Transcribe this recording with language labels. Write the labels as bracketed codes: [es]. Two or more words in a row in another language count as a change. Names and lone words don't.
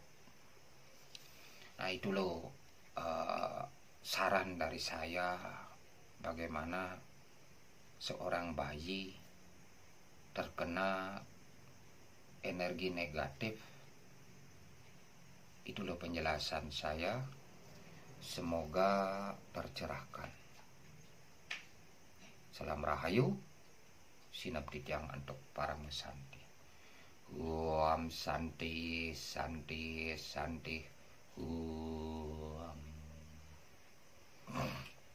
[id] Nah, itu loh saran dari saya bagaimana seorang bayi terkena energi negatif. Itu loh penjelasan saya. Semoga tercerahkan. Salam Rahayu, sinapti tiang untuk para mesanti. [sa] Om Santi, Santi, Santi. Om.